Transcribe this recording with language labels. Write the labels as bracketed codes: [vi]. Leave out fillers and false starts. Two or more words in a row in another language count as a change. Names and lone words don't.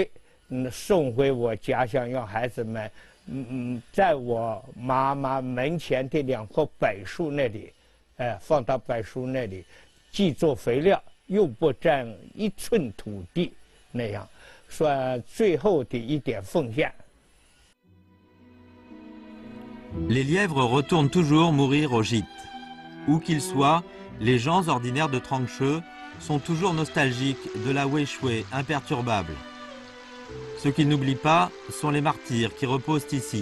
[zh] 送回我家乡，让孩子们，在我妈妈门前的2棵柏树那里， 放到柏树那里，既做肥料，又不占1寸土地，那样算最后的一点奉献。 [fr] Les lièvres retournent toujours mourir au gîte. Où qu'ils soient, les gens ordinaires de Trangcheux sont toujours nostalgiques de la Wéchoué imperturbable. Ceux qu'ils n'oublient pas sont les martyrs qui reposent ici.